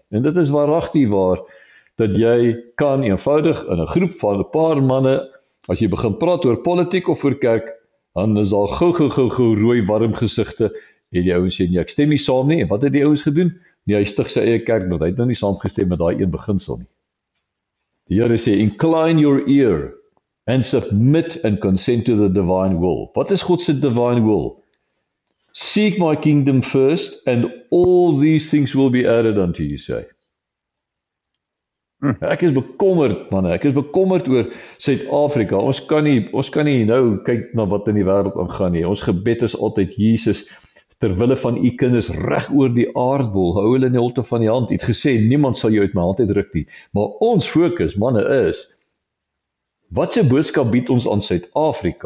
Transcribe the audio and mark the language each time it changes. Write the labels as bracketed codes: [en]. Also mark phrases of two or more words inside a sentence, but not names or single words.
[af] En dit is waaragtig waar, dat jy kan eenvoudig in 'n groep van 'n paar manne, as jy begin praat oor politiek of oor kerk, dan is daar gou rooi warm gesigte, en die ouens sê, nee, ek stem nie saam nie, en wat het die ouens gedoen? Nee, hy stig sy eie kerk, want hy het nou nie saamgestem met daai een beginsel nie. Die Here sê, [en] incline your ear, and submit and consent to the divine will. [af] Wat is God se [en] divine will? Seek my kingdom first, and all these things will be added unto you, [af] sê. Ek is bekommerd, manne, ek is bekommerd oor Suid-Afrika. Ons kan nie nou kyk na wat in die wêreld aangaan nie. Ons gebed is altyd, Jesus, terwille van u kinders reg oor die aardbol, hou hulle in die holte van die hand. U het gesê, niemand sal jou uit my hand uitruk nie. Maar ons fokus, manne, is, wat se boodskap bied ons aan Suid-Afrika?